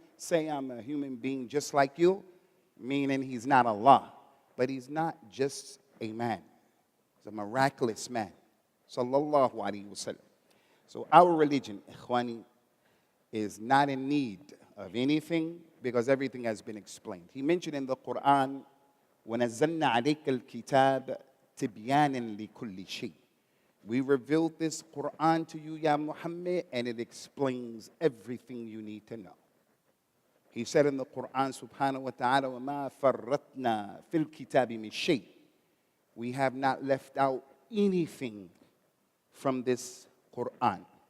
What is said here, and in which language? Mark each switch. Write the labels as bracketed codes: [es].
[en] Say I'm a human being just like you, meaning he's not Allah. But he's not just a man. He's a miraculous man. Sallallahu alayhi wasallam. So our religion, ikhwani, is not in need of anything because everything has been explained. He mentioned in the Quran, [ar] وَنَزَّلْنَا عَلَيْكَ الْكِتَابَ تِبْيَانًا لِكُلِّ شَيْءٍ. [en] We revealed this Quran to you, Ya Muhammad, and it explains everything you need to know. He said in the Quran, subhanahu wa ta'ala, [ar] وَمَا فَرَّطْنَا فِي الْكِتَابِ مِنْ شَيْءٍ. [en] We have not left out anything from this Quran.